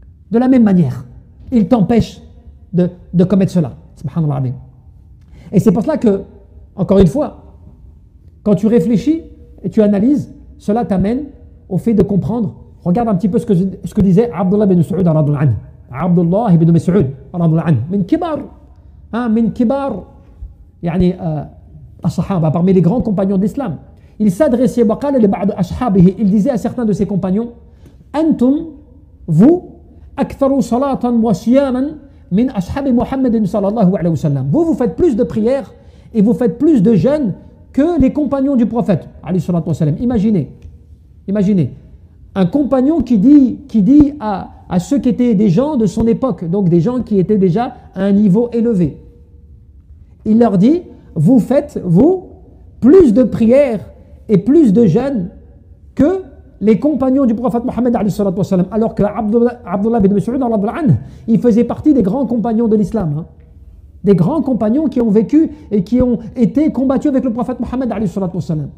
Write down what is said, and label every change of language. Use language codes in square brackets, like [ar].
[fr] De la même manière, il t'empêche de commettre cela. Subhanallah. Et c'est pour cela que, encore une fois, quand tu réfléchis et tu analyses, cela t'amène au fait de comprendre. Regarde un petit peu ce que disait Abdullah ibn Mas'ud. Abdullah ibn Mas'ud, [ar] رضي الله عنه من كبار من كبار يعني الصحابة, [fr] parmi les grands compagnons de l'islam. Il s'adressait [ar] وقال لبعض أصحابه, [fr] il disait à certains de ses compagnons, [ar] أنتم, [fr] vous, [ar] أكثر صلاة وصياما من أصحاب محمد صلى الله عليه وسلم. [fr] Vous faites plus de prières et vous faites plus de jeûnes que les compagnons du prophète عليه الصلاة والسلام. Imaginez un compagnon qui dit à ceux qui étaient des gens de son époque, donc des gens qui étaient déjà à un niveau élevé, il leur dit, vous faites, vous, plus de prières et plus de jeûnes que les compagnons du prophète Mohammed alayhi salatu wassalam, alors que Abdullah bin Mas'ud il faisait partie des grands compagnons de l'islam, des grands compagnons qui ont vécu et qui ont été combattus avec le prophète Mohammed alayhi salatu wassalam.